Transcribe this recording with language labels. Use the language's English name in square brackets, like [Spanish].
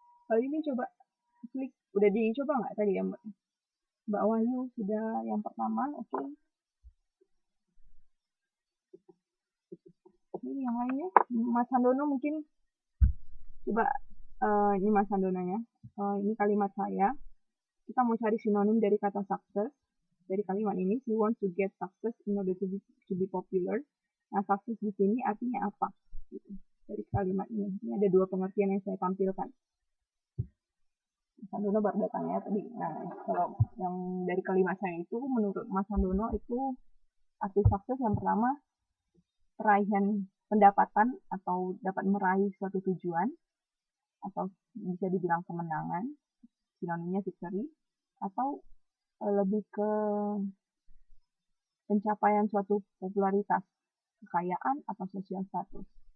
[Indonesian] Kali ini coba klik, udah dicoba nggak tadi ya Mbak? Mbak Wahyu sudah yang pertama, oke. Ini yang lainnya, Mas Handono mungkin coba, ini Mas Handononya. Ini kalimat saya. Kita mau cari sinonim dari kata sukses. Dari kalimat ini, [English] she wants to get success in order to be popular. [Indonesian] Nah, sukses di sini artinya apa? Gitu. Dari kalimat ini. Ini ada dua pengertian yang saya tampilkan. Mas Handono baru datang ya tadi. Nah, kalau yang dari kalimat saya itu, menurut Mas Handono itu arti sukses yang pertama, peraihan pendapatan atau dapat meraih suatu tujuan, atau bisa dibilang kemenangan, sinonimnya victory, atau lebih ke pencapaian suatu popularitas, kekayaan, atau sosial status.